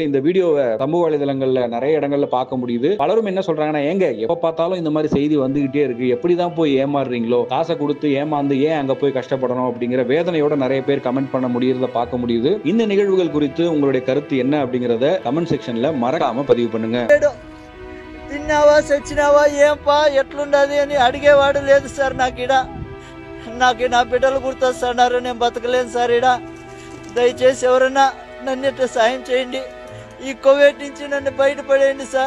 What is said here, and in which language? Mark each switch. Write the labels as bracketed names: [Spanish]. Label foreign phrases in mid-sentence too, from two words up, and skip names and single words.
[Tamil] இந்த வீடியோவை சமூக வலைதளங்கள்ல நிறைய இடங்கள்ல பார்க்க முடியுது. பலரும் என்ன சொல்றாங்கன்னா, ஏங்க எப்ப பார்த்தாலும் இந்த மாதிரி செய்தி வந்துகிட்டே இருக்கு, எப்படிதான் போய் ஏமாறுறீங்களோ, காசை கொடுத்து ஏமாந்து ஏன் அங்க போய் கஷ்டப்படணும் அப்படிங்கிற வேதனையோட நிறைய பேர் கமெண்ட் பண்ண முடியறத பார்க்க முடியுது. இந்த நிகழ்வுகள் குறித்து உங்களுடைய கருத்து என்ன அப்படிங்கறத கமெண்ட் செக்ஷன்ல மறக்காம பதிவு பண்ணுங்க. [Telugu] తిన్నావా చచ్చినావా ఏంపా ఎట్లుండది అని అడిగేవాడు లేదు సార్. నాకు నా బిడ్డలు గుర్తొస్తున్నారు, నేను బతకలేను సార్. దయచేసి ఎవరన్నా నన్ను సాయం చేయండి. ఈ కోవిడ్ నుంచి నన్ను బయటపడేయండి సార్.